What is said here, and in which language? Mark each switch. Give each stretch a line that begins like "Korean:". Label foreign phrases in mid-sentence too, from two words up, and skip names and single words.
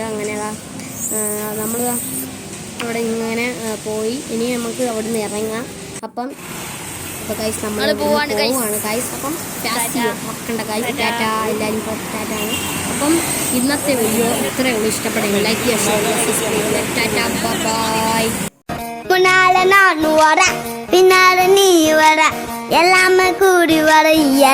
Malayalam: അങ്ങനെ നമ്മൾ അവിടെ ഇങ്ങനെ പോയി. ഇനി നമുക്ക് അവിടെ നിന്ന് ഇറങ്ങാം. അപ്പോൾ ഗൈസ് നമ്മൾ പോവാണ് ഗൈസ്. അപ്പം മറക്കണ്ട ഗൈസ്. ടാറ്റ എല്ലാവരും ടാറ്റാണ്. അപ്പം ഇന്നത്തെ വീഡിയോ ഇത്രയേ ഉള്ളൂ. ഇഷ്ടപ്പെടുക ലൈക്ക് ചെയ്യുക, സബ്സ്ക്രൈബ്. ടാറ്റ ബൈ.
Tamil: முன்னால நான் வர பின்னால நீ வர எல்லாமே கூடி வர